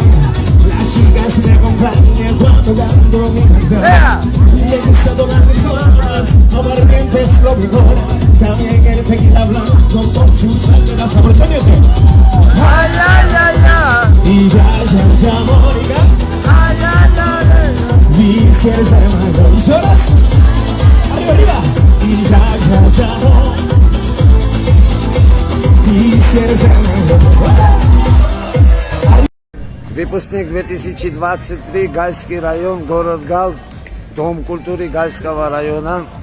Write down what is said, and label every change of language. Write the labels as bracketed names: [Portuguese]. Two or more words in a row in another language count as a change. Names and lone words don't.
[Spanish] Las chicas me acompañan cuando canto mi canción. Me gusta tocar mis cuerdas, aguardiente es lo mejor. También el tequila blanco con su sal de la sabor. Ay. Y ya, Mónica. [Russian] Y сердце мое. Еще раз. [Spanish] Arriba, arriba. [Russian] И я, ты сердце мое. Выпускник 2023, Гальский район, город Гал, Дом культуры Гальского района.